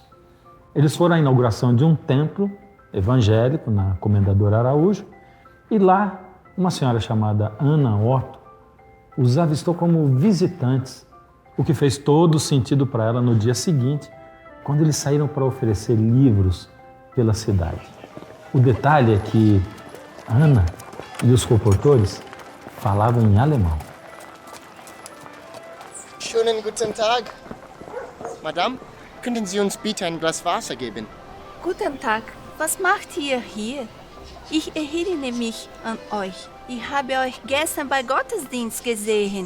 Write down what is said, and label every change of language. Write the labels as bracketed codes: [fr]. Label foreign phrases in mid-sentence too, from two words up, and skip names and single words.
[pt] Eles foram à inauguração de um templo evangélico na Comendador Araújo e lá uma senhora chamada Ana Otto os avistou como visitantes, o que fez todo sentido para ela no dia seguinte, quando eles saíram para oferecer livros pela cidade. O detalhe é que Ana e os colportores falavam em alemão. [de] Schönen guten Tag. Madame, könnten Sie uns bitte ein Glas Wasser geben? Guten Tag, was macht ihr hier? Ich erinnere mich an euch. Ich habe euch gestern bei Gottesdienst gesehen.